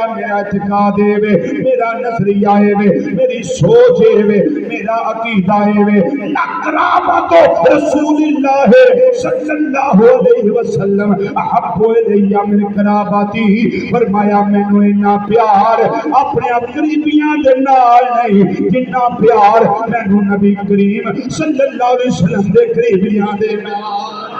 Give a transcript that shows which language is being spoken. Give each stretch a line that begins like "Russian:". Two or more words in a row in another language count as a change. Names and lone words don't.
Urdu: میرا اعتقاد ہے میرا نظریہ ہے میری سوچ ہے میرا عقیدہ ہے
Arabic: قرابت رسول اللہ صلی اللہ علیہ وسلم احب الی من قرابتی
Punjabi: فرمایا مینوں اتنا پیار اپنے قریبیاں دے نال نہیں جتنا پیار مینوں نبی کریم
Arabic: صلی اللہ علیہ وسلم
Punjabi: دے قریبیاں دے نال